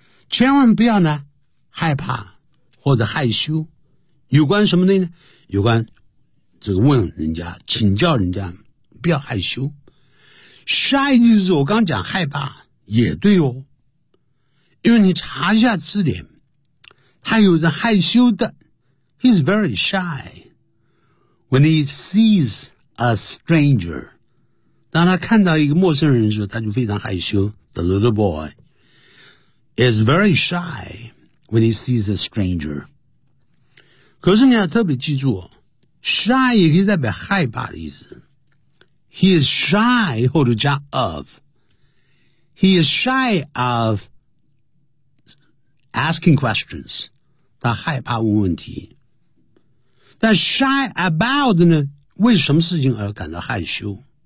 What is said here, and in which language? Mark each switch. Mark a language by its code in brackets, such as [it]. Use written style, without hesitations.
[zh] 千万不要呢害怕或者害羞。有关什么呢？有关这个问人家请教人家，不要害羞。 Shy 就是我刚讲害怕也对哦。因为你查一下字典，他有着害羞的。 [en] He's very shy. When he sees a stranger， [zh] 当他看到一个陌生人的时候，他就非常害羞。 [en] The little boy is very shy when he sees a stranger. [zh] 可是你要特别记住哦， shy 也可以代表害怕的意思。 [en] He is shy [zh] 后头加 [en] of。He is shy of asking questions. [zh] 他害怕问问题。但 shy about 呢，为什么事情而感到害羞？